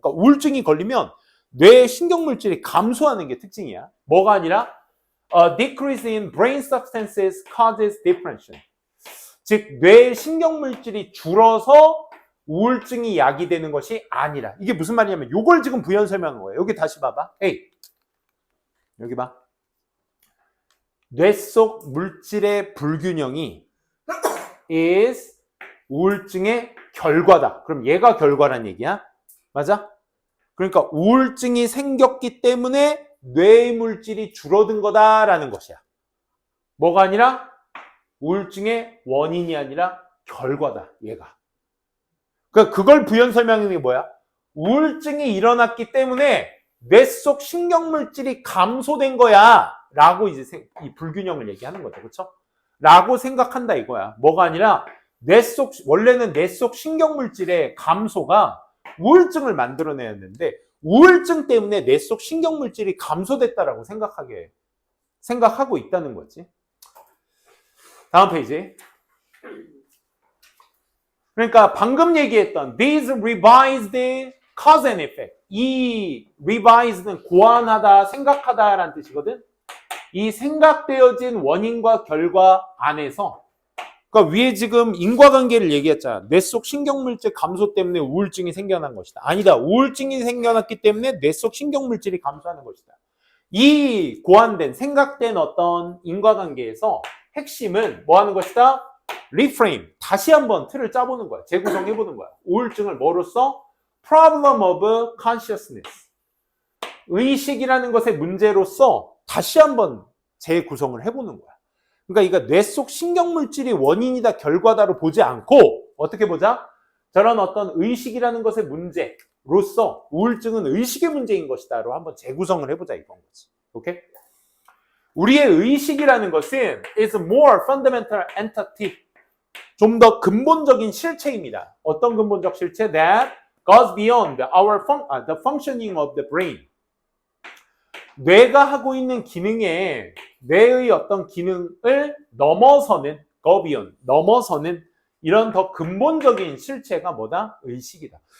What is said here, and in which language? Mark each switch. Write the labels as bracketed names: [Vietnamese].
[Korean] 그러니까 우울증이 걸리면 뇌의 신경 물질이 감소하는 게 특징이야. 뭐가 아니라 [English] a decrease in brain substances causes depression. [Korean] 즉 뇌의 신경 물질이 줄어서 우울증이 야기되는 것이 아니라. 이게 무슨 말이냐면 이걸 지금 부연 설명한 거예요. 여기 다시 봐봐. 에이, 여기 봐. 뇌 속 물질의 불균형이 is 우울증의 결과다. 그럼 얘가 결과란 얘기야. 맞아? 그러니까 우울증이 생겼기 때문에 뇌의 물질이 줄어든 거다라는 것이야. 뭐가 아니라 우울증의 원인이 아니라 결과다. 얘가. 그러니까 그걸 부연 설명하는 게 뭐야? 우울증이 일어났기 때문에 뇌 속 신경 물질이 감소된 거야. 라고 이제 이 불균형을 얘기하는 거죠. 그렇죠? 라고 생각한다 이거야. 뭐가 아니라 원래는 뇌 속 신경 물질의 감소가 우울증을 만들어내었는데 우울증 때문에 뇌 속 신경 물질이 감소됐다라고 생각하고 있다는 거지. 다음 페이지. 그러니까 방금 얘기했던 [English] these revised cause and effect. [Korean] 이 revised는 고안하다, 생각하다라는 뜻이거든. 이 생각되어진 원인과 결과 안에서 그러니까 위에 지금 인과관계를 얘기했잖아. 뇌 속 신경물질 감소 때문에 우울증이 생겨난 것이다. 아니다. 우울증이 생겨났기 때문에 뇌 속 신경물질이 감소하는 것이다. 이 고안된 생각된 어떤 인과관계에서 핵심은 뭐 하는 것이다? [English] reframe. [Korean] 다시 한번 틀을 짜보는 거야. 재구성해보는 거야. 우울증을 뭐로써? [English] problem of consciousness. [Korean] 의식이라는 것의 문제로서 다시 한번 재구성을 해보는 거야. 그러니까 이거 뇌 속 신경물질이 원인이다, 결과다로 보지 않고 어떻게 보자? 저런 어떤 의식이라는 것의 문제로서 우울증은 의식의 문제인 것이다로 한번 재구성을 해보자 이건 거지. 오케이? 우리의 의식이라는 것은 [English] is more fundamental entity. [Korean] 좀 더 근본적인 실체입니다. 어떤 근본적 실체? [English] That goes beyond the functioning of the brain. [Korean] 뇌가 하고 있는 기능에 뇌의 어떤 기능을 넘어서는 [English] go beyond, [Korean] 넘어서는 이런 더 근본적인 실체가 뭐다? 의식이다.